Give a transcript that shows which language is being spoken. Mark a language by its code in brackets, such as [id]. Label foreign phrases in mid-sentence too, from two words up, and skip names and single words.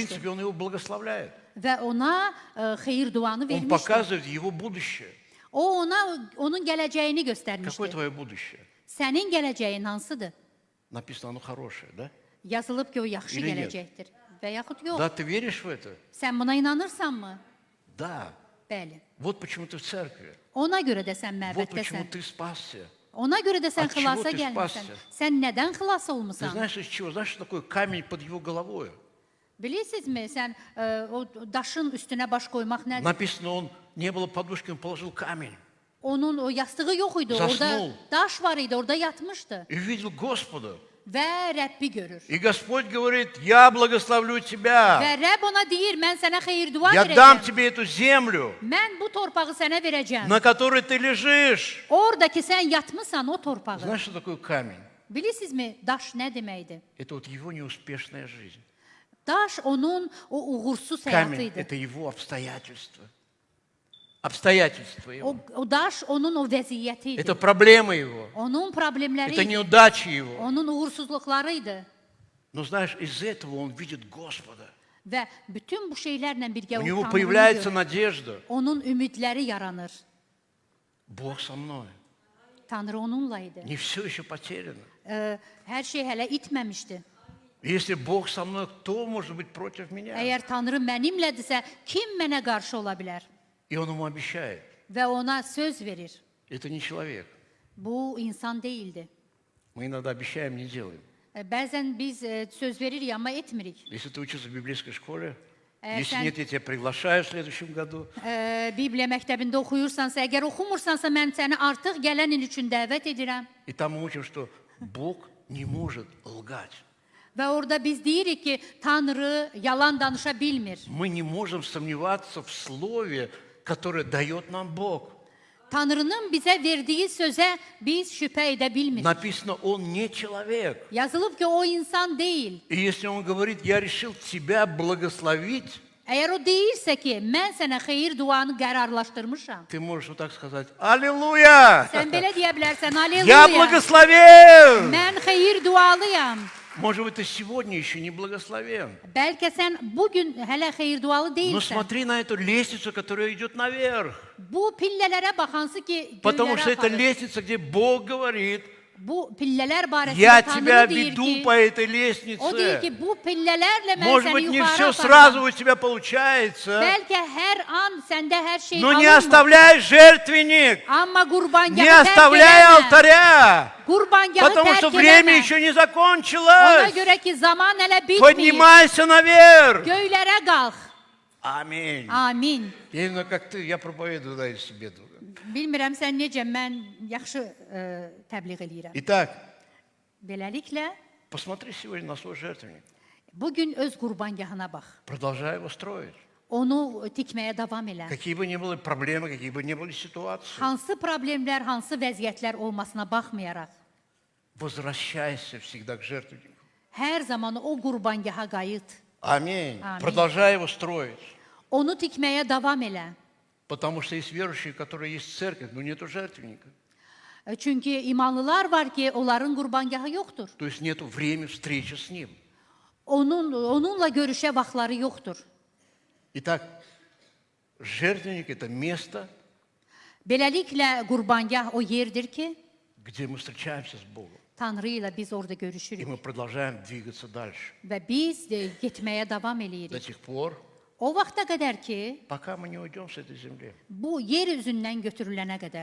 [ru] принципе, он его благословляет. [az] Və ona xeyir duanı [ru] Он [az] vermişdi. [ru] показывает его будущее. [az] O ona onun gələcəyini [ru] Какое [az] göstərmişdi. [ru] твое будущее? [az] Sənin gələcəyin hansıdır? [ru] Написано, оно хорошее, да? [az] Yazılıb ki, o yaxşı İlə gələcəkdir. Və yaxud yox. [ru] Да, ты веришь в это? [az] Sən buna inanırsanmı? [ru] Да. [az] Bəli. [ru] Вот почему ты в церкви. [az] Ona görə də sən [ru] Вот почему [az] məbəddəsən. [ru] ты спасся. [az] Ona görə də sən [ru] От чего [az] xilasa [ru] ты [az] gəlmisən. [ru] spasся? [az] Sən nədən xilas [ru] Ты [az] olmusan? [ru] знаешь, из чего? Знаешь, что такое камень под его головой? [az] Bilirsinizmi, sən o daşın üstünə baş qoymaq nədir? [ru] Написано, он не было подушки, он положил камень. [az] Onun o yastığı yox idi, [ru] Zasnul. [az] orada daş var idi, orada yatmışdı [ru] И увидел Господа. [az] və Rəbbi görür. [ru] И Господь говорит, я благословлю тебя. [az] Və Rəbb ona deyir, mən sənə xeyir dua [ru] Я дам [az] verəcəm. [ru] тебе эту землю, [az] Mən bu torpağı sənə verəcəm. [ru] на которой ты lежишь. [az] Oradakı sən yatmısan o torpağı. [ru] Знаешь, что такое камень? [az] Bilirsinizmi, daş nə deməkdir? [ru] Это вот его неуспешная жизнь. [az] Daş onun o uğursuz [ru] Камень – [az] həyatı idi. [ru] это его обстоятельства. Обстоятельства его. [az] O daş onun o vəziyyəti idi. [ru] Это проблемы его. [az] Onun problemləri [ru] Это [az] idi. [ru] неудачи его. [az] Onun uğursuzluqları idi. [ru] Но знаешь, из этого он видит Господа. [az] Və bütün bu şeylərlə birgə [ru] У [az] o [ru] него [az] Tanrını [ru] появляется [az] görür. [ru] надежда. [az] Onun ümidləri yaranır. [ru] Бог со мной. [az] Tanrı onunla idi. [ru] Не все еще потеряно. [az] Hər şey hələ itməmişdi. [ru] Если Бог со мной, кто может быть против меня? [az] Əgər Tanrı mənimlədirsə, kim mənə qarşı ola bilər? [ru] И он ему обещает. [az] Və ona söz verir. [ru] Это не человек. [az] Bu insan deyildi. [ru] Мы иногда обещаем, не делаем. [az] Bəzən biz söz veririk, amma etmirik. [ru] Если ты учишься в библейской школе, Э, если [az] sən- [ru] нет, я тебя приглашаю в следующем году. [az] Bibliya məktəbində oxuyursansa, əgər oxumursansa, mən səni artıq gələn il üçün dəvət edirəm. [ru] И там мы учим, что Бог не может lгать. [az] Və orada biz deyirik ki, Tanrı yalan danışa bilmir. [ru] Мы не можем сомневаться в слове, которое дает нам Бог. [az] Tanrının bizə verdiyi sözə biz şübhə edə bilmirik. [ru] Написано, он не человек. [az] Yazılıb ki, o insan deyil. [ru] И если он говорит, я решил тебя благословить, [az] Əgər o deyirsə ki, mən sənə xeyir duanı qərarlaşdırmışam, [ru] ты можешь вот так сказать, аллилуйя! [az] sən belə deyə bilərsən, [ru] Я [az] aleluya, [ru] благословен! [az] mən xeyir dualıyam. [ru] Может быть, ты сегодня еще не благословен. [az] Bəlkə sən bugün hələ xeyir dualı [ru] Но [az] deyilsən. [ru] смотри на эту лестницу, которая идет наверх. [az] Bu pillələrə bax, hansı ki, [ru] Потому что [az] göylərə [ru] это [az] aparır. [ru] лестница, где Бог говорит, [az] Bu pillələr barəsində [ru] Я тебя [az] Tanrı deyir [ru] веду [az] ki, [ru] по этой [az] o deyir [ru] лестнице. [az] ki, bu pillələrlə mən [ru] Может [az] səni [ru] быть, не [az] yuxarı [ru] все [az] aparacağam. [ru] сразу у тебя получается, [az] Bəlkə hər an səndə hər şey [ru] но не [az] alınmır. [ru] оставляй жертвенник, [az] Amma [ru] не [az] qurbangahı tərk [ru] оставляй [az] eləmə. [ru] алтаря, [az] Qurbangahı [ru] потому что [az] tərk [ru] время [az] eləmə. [ru] еще не [az] Ona [ru] закончилось. [az] görə ki, zaman hələ bitməyib. [ru] Поднимайся наверх. [az] Göylərə qalx. [ru] Аминь. [az] Amin. [ru] Я не знаю, как ты, я проповедую, да, из себе. [az] Bilmirəm sən necə, mən yaxşı təbliğ eləyirəm. [ru] Итак, [az] Beləliklə, [ru] посмотри сегодня на свой жертвенник. [az] bugün öz qurbangahına bax. [ru] Продолжай его строить. [az] Onu tikməyə davam elə. [ru] Какие бы ни были проблемы, какие бы ни были ситуации, [az] Hansı problemlər, hansı vəziyyətlər olmasına baxmayaraq, [ru] возвращайся всегда к жертвеннику. [az] hər zaman o qurbangaha qayıt. [ru] Аминь. Аминь. Продолжай его строить. [az] Onu tikməyə davam elə. [ru] Потому что есть верующие, которые есть в церкви, но нету жертвенника. [az] Çünki imanlılar var ki, onların qurbangahı yoxdur. [ru] То есть нету времени встречи с Ним. [az] Onunla görüşə vaxtları yoxdur. [ru] Итак, жертвенник – это место, [az] Beləliklə qurbangah o yerdir ki, [ru] где мы встречаемся с Богом. [az] Tanrı ilə biz orada [ru] И [az] görüşürük [ru] мы продолжаем двигаться дальше. [az] və biz getməyə davam [ru] До [az] eləyirik. [ru] тех пор, [az] O vaxta qədər ki, [ru] пока мы не уйдем с этой земли. [az] bu yer üzündən götürülənə qədər.